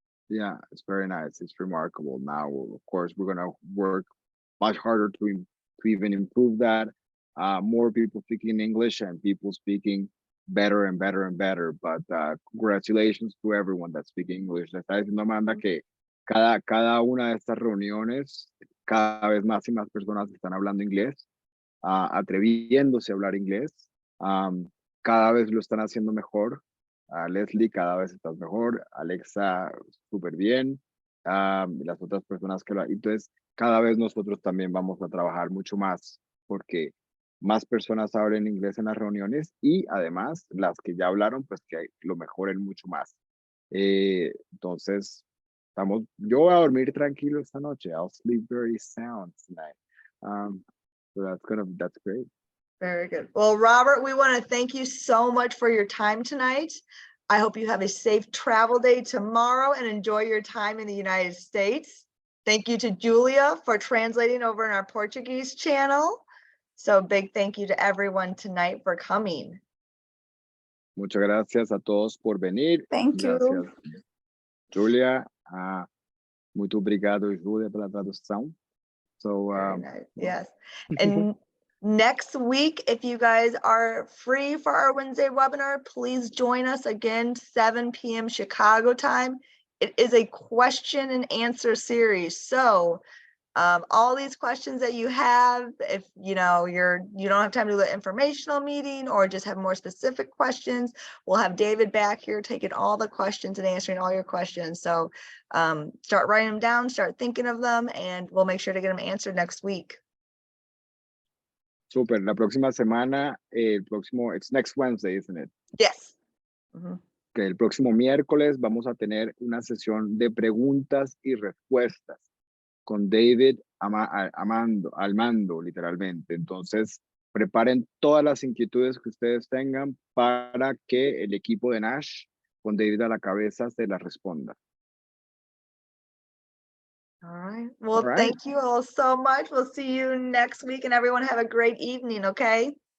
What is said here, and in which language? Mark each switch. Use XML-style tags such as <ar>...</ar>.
<en>Yeah, it's very nice. It's remarkable. Now, of course, we're gonna work much harder to even improve that. More people speaking English and people speaking better and better and better. But congratulations to everyone that's speaking English.</en> <es>Le está diciendo Amanda que cada una de estas reuniones, cada vez más y más personas están hablando inglés, atreviéndose a hablar inglés. Cada vez lo están haciendo mejor. Leslie, cada vez estás mejor. Alexa, súper bien. Y las otras personas que lo... Entonces, cada vez nosotros también vamos a trabajar mucho más porque más personas hablen inglés en las reuniones y además las que ya hablaron, pues que lo mejoren mucho más. Entonces, yo voy a dormir tranquilo esta noche.</es> <en>I'll sleep very sound tonight. So that's great. Very good. Well, Robert, we want to thank you so much for your time tonight. I hope you have a safe travel day tomorrow and enjoy your time in the United States. Thank you to Julia for translating over in our Portuguese channel. So big thank you to everyone tonight for coming.</en> <es>Muchas gracias a todos por venir.</es> <en>Thank you.</en> <es>Gracias, Julia.</es> <pt>Muito obrigado, Julia, pela tradução.</pt> <en>So, Very nice. Yes. And next week, if you guys are free for our Wednesday webinar, please join us again, 7 p.m. Chicago time. It is a question and answer series. So all these questions that you have, if you know you don't have time to do the informational meeting or just have more specific questions, we'll have David back here taking all the questions and answering all your questions. So start writing them down, start thinking of them, and we'll make sure to get them answered next week. Super.</en> <es>La próxima semana,</es> <en>it's next Wednesday, isn't it? Yes.</en> <es>Que el próximo miércoles vamos a tener una sesión de preguntas y respuestas con David al mando, literalmente. Entonces, preparen todas las inquietudes que ustedes tengan para que el equipo de Nash con David a la cabeza se la responda.</es> <en>All right. Well, right. thank you all so much. We'll see you next week and everyone have a great evening, okay?</en>